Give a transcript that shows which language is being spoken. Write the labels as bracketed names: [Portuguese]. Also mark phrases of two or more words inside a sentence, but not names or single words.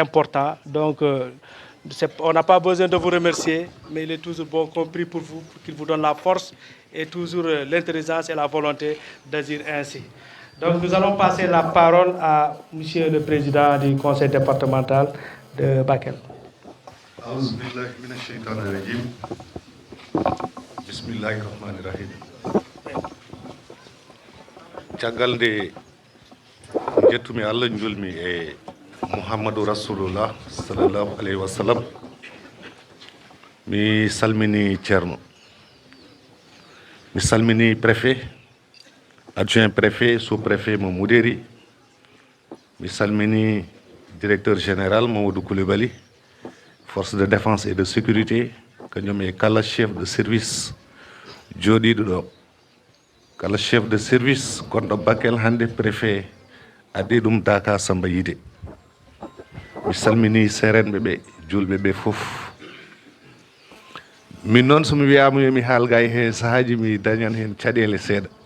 [French] Et ça, c'est important. Donc, On n'a pas besoin de vous remercier, mais il est toujours bon compris pour vous, pour qu'il vous donne la force et toujours l'intelligence et la volonté d'agir ainsi. Donc nous allons passer la parole à Monsieur le Président du Conseil départemental de Bakel. [Arabic] Bismillahirrahmanirrahim. [Fula] Caggal nde jettumi Allah julmi e Muhammadou [Arabic] رسول الله صلى الله عليه وسلم, [Fula] mi salmini Thierno, mi salmini préfet, [French] adjoint préfet, sous-préfet [Fula] mo Moudéri, mi salmini [French] directeur général [Fula] Mamadou Koulibaly, [French] force de défense et de sécurité, [Fula] kañum e kala [French] chef de service [Fula] jooɗiɗo ɗo, kala [French] chef de service [Fula] gonɗo Bakel hande préfet addi ɗum Daka Samba Yide. Mi salmini serenɓe ɓe julɓe ɓe fof. Min noon somi wiyama yomi haalga e hen sahaji mi dañan hen caɗele seeɗa.